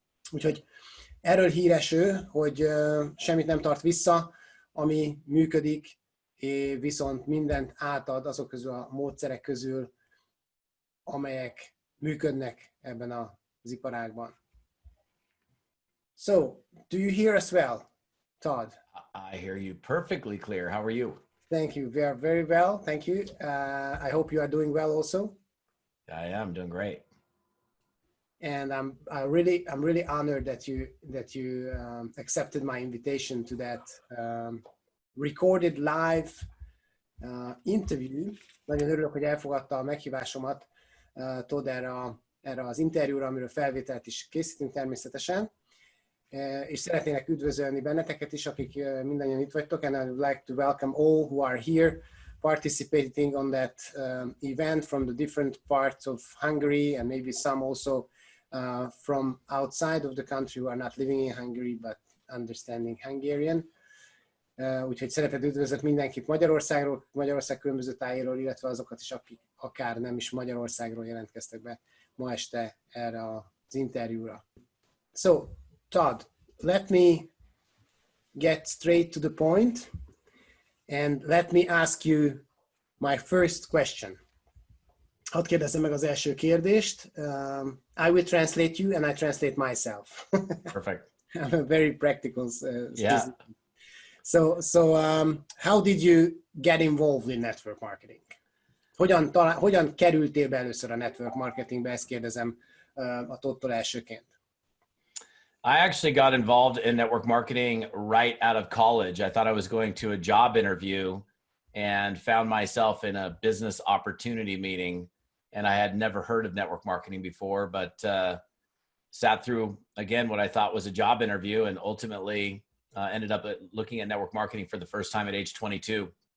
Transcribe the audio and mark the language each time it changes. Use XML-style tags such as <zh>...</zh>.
<hu>Úgyhogy erről híres ő, hogy semmit nem tart vissza, ami működik, viszont mindent átad azok közül a módszerek közül, amelyek működnek ebben az iparágban.</hu> <en>So, do you hear us well, Todd? I hear you perfectly clear. How are you? Thank you. We are very well. Thank you. I hope you are doing well also. I am doing great. And I'm really honored that you accepted my invitation to that recorded live interview.</en> <hu>Nagyon örülök, hogy elfogadta a meghívásomat, Todd, erre az interjúra, amiről felvételt is készítünk természetesen. És szeretnének üdvözölni benneteket is, akik mindannyian itt vagytok,</hu> <en>and I would like to welcome all who are here participating on that event from the different parts of Hungary, and maybe some also from outside of the country who are not living in Hungary but understanding Hungarian.</en> <hu>Úgyhogy szeretettel üdvözlök mindenkit Magyarországról, Magyarország különböző tájéről, illetve azokat is, akik akár nem is Magyarországról jelentkeztek be ma este erre az interjúra.</hu> <en>So, Todd, let me get straight to the point and let me ask you my first question.</en> <hu>Hadd kérdezzem meg az első kérdést.</hu> <en>I will translate you and I translate myself. Perfect. I'm a very practical yeah. So how did you get involved in network marketing?</en> <hu>Hogyan kerültél be először a network marketingbe? Ezt kérdezem a Toddtól elsőként.</hu> <en>I actually got involved in network marketing right out of college. I thought I was going to a job interview and found myself in a business opportunity meeting. And I had never heard of network marketing before, but sat through, again, what I thought was a job interview, and ultimately ended up looking at network marketing for the first time at age 22.</en>